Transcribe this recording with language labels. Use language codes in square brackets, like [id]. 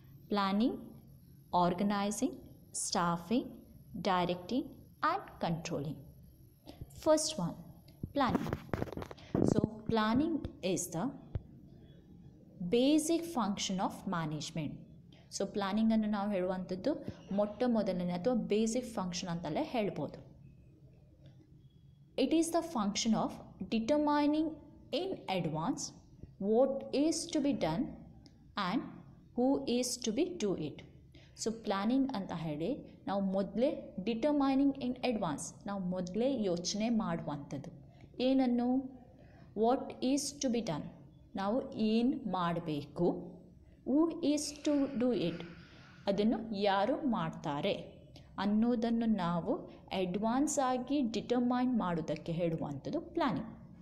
[en] Planning, organising, staffing, directing and controlling. First one, planning. So planning is the basic function of management. [kn] So ಪ್ಲಾನಿಂಗನ್ನು ನಾವು ಹೇಳುವಂಥದ್ದು ಮೊಟ್ಟ ಮೊದಲನೇ ಅಥವಾ basic function ಅಂತಲೇ ಹೇಳ್ಬೋದು. [en] It is the function of determining in advance what is to be done and who is to be do it. [kn] So planning ಅಂತ ಹೇಳಿ ನಾವು ಮೊದಲೇ [en] determining in advance, [kn] ನಾವು ಮೊದಲೇ ಯೋಚನೆ ಮಾಡುವಂಥದ್ದು. ಏನನ್ನು? [en] what is to be done, [kn] ನಾವು ಏನು ಮಾಡಬೇಕು. [en] who is to do it, [kn] ಅದನ್ನು ಯಾರು ಮಾಡ್ತಾರೆ ಅನ್ನೋದನ್ನು ನಾವು ಅಡ್ವಾನ್ಸ್ ಆಗಿ ಡಿಟರ್ಮೈನ್ ಮಾಡೋದಕ್ಕೆ ಹೇಳುವಂಥದ್ದು ಪ್ಲಾನಿಂಗ್.